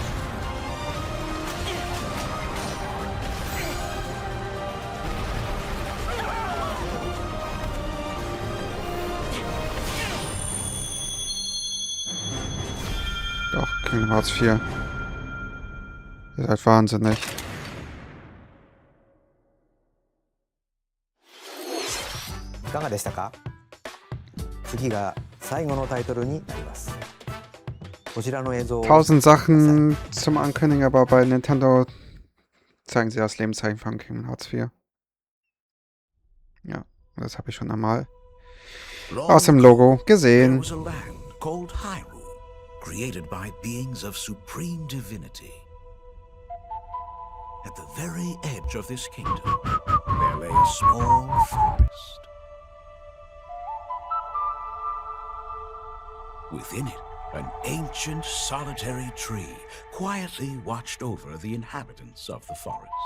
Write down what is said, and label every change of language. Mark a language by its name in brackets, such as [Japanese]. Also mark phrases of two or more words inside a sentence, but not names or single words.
[German] Doch, Kingdom Hearts 4. Ihr seid wahnsinnig. [Japanese] Iかがでしたか？次が最後のタイトルになります。こちらの映像を [German] 1000 Sachen zum Ankündigen, aber bei Nintendo zeigen sie das Lebenszeichen von Kingdom Hearts 4. Ja, das habe ich schon einmal aus dem Logo gesehen. [English] Created by beings of supreme divinity. At the very edge of this kingdom, there lay a small forest. Within it, an ancient solitary tree quietly watched over the inhabitants of the forest.